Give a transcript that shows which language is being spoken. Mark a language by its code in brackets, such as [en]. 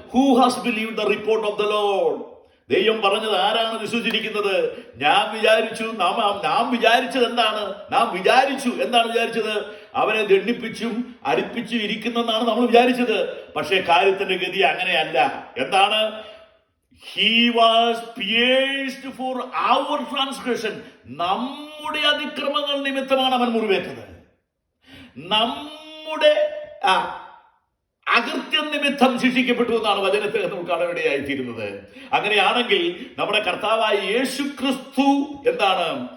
[en] Who has believed the report of the Lord. [ml] ദൈവം പറഞ്ഞത് ആരാണ് വിശ്വസിച്ചിരിക്കുന്നത്? നാം വിചാരിച്ചത് എന്താണ്? എന്താണ് വിചാരിച്ചത്? അവനെ ദണ്ഡിപ്പിച്ചും അടിപ്പിച്ചും ഇരിക്കുന്നെന്നാണ് നമ്മൾ വിചാരിച്ചത്. പക്ഷേ കാര്യത്തിന്റെ ഗതി അങ്ങനെയല്ല. എന്താണ്? [en] He was pierced for our transgression. [ml] നമ്മുടെ അതിക്രമങ്ങൾ നിമിത്തമാണ് അവൻ മുറിവേറ്റത്. നമ്മുടെ അകൃത്യം നിമിത്തം ശിക്ഷിക്കപ്പെട്ടു എന്നാണ് വചനത്തിൽ നമുക്ക് കാണാനിടയായിത്തീരുന്നത്. അങ്ങനെയാണെങ്കിൽ നമ്മുടെ കർത്താവായ യേശുക്രിസ്തു എന്താണ്?